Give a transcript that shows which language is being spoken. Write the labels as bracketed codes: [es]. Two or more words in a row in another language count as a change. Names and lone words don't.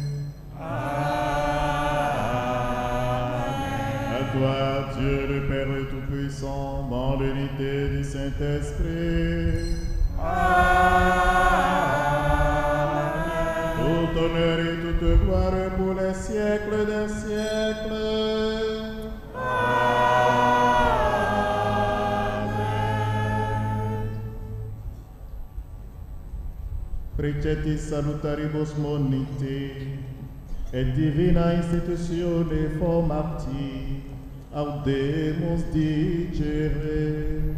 [fr] Amen. À toi, Dieu le Père Tout-Puissant, dans l'unité du Saint-Esprit. Amen. Tout honneur et toute gloire pour les siècles des siècles. [la] Precetis salutaribus monite, et divina institutione formati, audemus dicere.